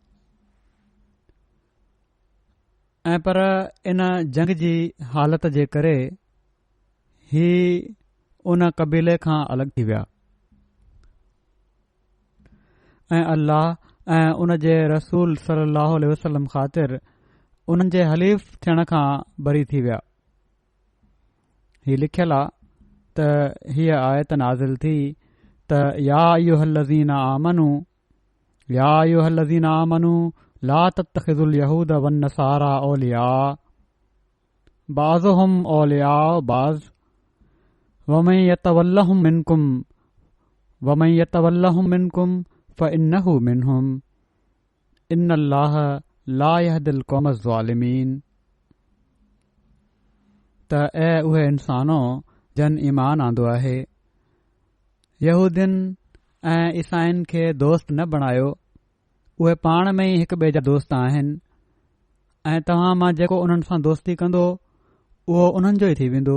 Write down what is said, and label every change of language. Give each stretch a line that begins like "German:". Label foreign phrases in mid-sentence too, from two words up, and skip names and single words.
Sindhi: ऐं पर इन जंग जी हालत जे करे ही उन कबीले खां अलॻि थी विया ऐं अल्लाह ऐं उन जे रसूल
Arabic: صلى الله عليه وسلم
Sindhi: ख़ातिर उन्हनि जे हलीफ़ थियण खां बरी थी विया। ही लिखियलु आहे त हीअ आयत नाज़िल थी त
Arabic: يا أيها الذين آمنوا لا تتخذوا اليهود والنصارى أولياء بعضهم أولياء بعض ومن يتولهم منكم فإنه منهم إن الله لا يهدي القوم الظالمين.
Sindhi: त ऐ उहे इंसानो जन ईमान आंदो आहे, यहूदियुनि ऐं ईसाइनि खे दोस्त न बणायो, उहे पाण में ई हिक ॿिए जा दोस्त आहिनि ऐं तव्हां मां जेको उन्हनि सां दोस्ती कंदो उहो उन्हनि जो ई थी वेंदो।